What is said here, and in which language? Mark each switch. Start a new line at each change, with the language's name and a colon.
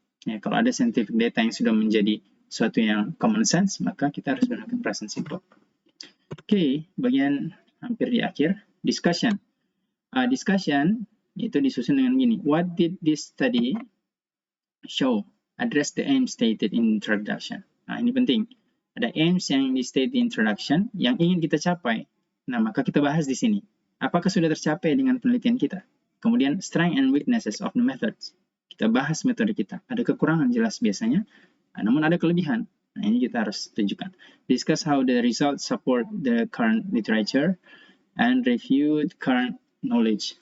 Indonesian: Ya, kalau ada scientific data yang sudah menjadi suatu yang common sense, maka kita harus gunakan present simple. Oke, bagian hampir di akhir, discussion. Discussion itu disusun dengan gini.
English: What did this study show? Address the aim stated in introduction.
Indonesian: Nah, ini penting. Ada aims yang di state di introduction yang ingin kita capai. Nah, maka kita bahas di sini. Apakah sudah tercapai dengan penelitian kita?
English: Kemudian, strength and weaknesses of the methods.
Indonesian: Kita bahas metode kita. Ada kekurangan jelas biasanya, namun ada kelebihan. Nah, ini kita harus tunjukkan.
English: Discuss how the results support the current literature and review current knowledge.